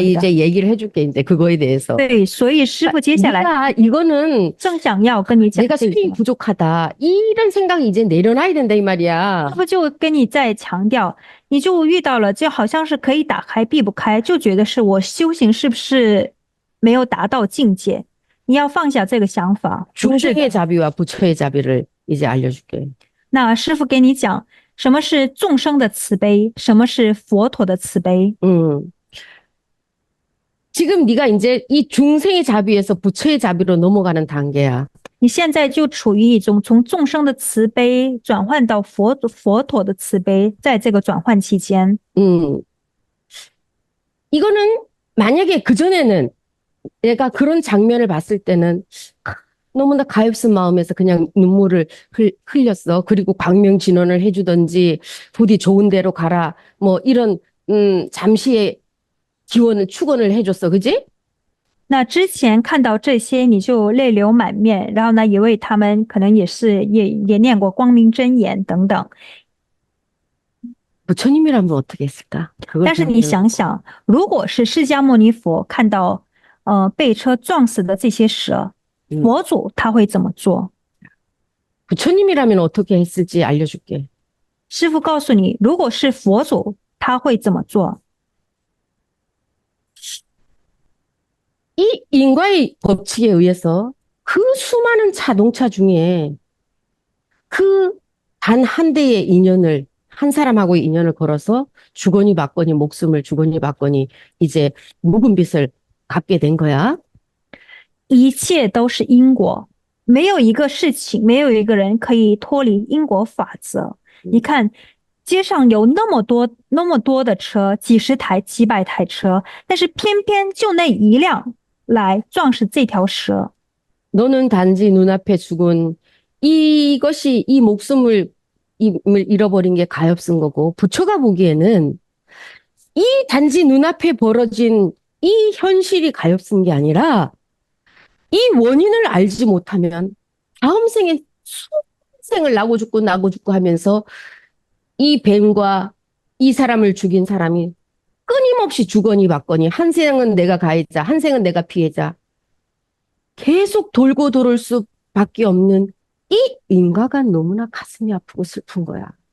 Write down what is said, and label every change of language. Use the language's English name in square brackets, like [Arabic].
[Korean] 이제 얘기를 해줄게 이제 그거에 대해서. [Chinese] 对，所以师父接下来 [Korean] 내가 이거는 [Chinese] 正想要跟你讲 [Korean] 내가 수행이 부족하다 이런 생각이 이제 내려놔야 된다 이 말이야. [Chinese] 师父就跟你在强调，你就遇到了，就好像是可以打开闭不开，就觉得是我修行是不是没有达到境界？你要放下这个想法。 [Korean] 중생의 자비와 부처의 자비를 이제 알려줄게. [Chinese] 那师父给你讲，什么是众生的慈悲，什么是佛陀的慈悲。 [Korean] 지금 네가 이제 이 중생의 자비에서 부처의 자비로 넘어가는 단계야. [Chinese] 你现在就处于一种从众生的慈悲转换到佛陀的慈悲，在这个转换期间， [Korean] 이거는 만약에 그전에는 내가 그런 장면을 봤을 때는 너무나 가엾은 마음에서 그냥 눈물을 흘렸어. 그리고 광명진언을 해주든지 부디 좋은 데로 가라. 뭐 이런 잠시의 축원을 해줬어. 그지? [Chinese] 那之前看到这些，你就泪流满面，然后呢，也为他们可能也念过光明真言等等。 [Korean] 부처님이라면 어떻게 했을까? [Chinese] 但是你想想，如果是释迦牟尼佛看到被车撞死的这些蛇，佛祖他会怎么做？ [Korean] 부처님이라면 어떻게 했을지 알려줄게. [Chinese] 师父告诉你，如果是佛祖，他会怎么做？ [Korean] 이 인과의 법칙에 의해서 그 수많은 자동차 중에 그 단 한 대의 인연을, 한 사람하고의 인연을 걸어서 주거니 받거니 목숨을 주거니 받거니 이제 묵은 빚을 갚게 된 거야. [Chinese] 一切都是因果，没有一个事情，没有一个人可以脱离因果法则。你看，街上有那么多的车，几十台、几百台车，但是偏偏就那一辆来撞死这条蛇。 [Korean] 너는 단지 눈앞에 죽은 이것이 이 목숨을 잃어버린 게 가엾은 거고 부처가 보기에는 이 단지 눈앞에 벌어진 이 현실이 가엾은 게 아니라 이 원인을 알지 못하면 다음 생에 수생을 나고 죽고 하면서 이 뱀과 이 사람을 죽인 사람이 끊임없이 주거니 받거니 한 생은 내가 가해자, 한 생은 내가 피해자 계속 돌고 돌을 수밖에 없는 이 인과가 너무나 가슴이 아프고 슬픈 거야.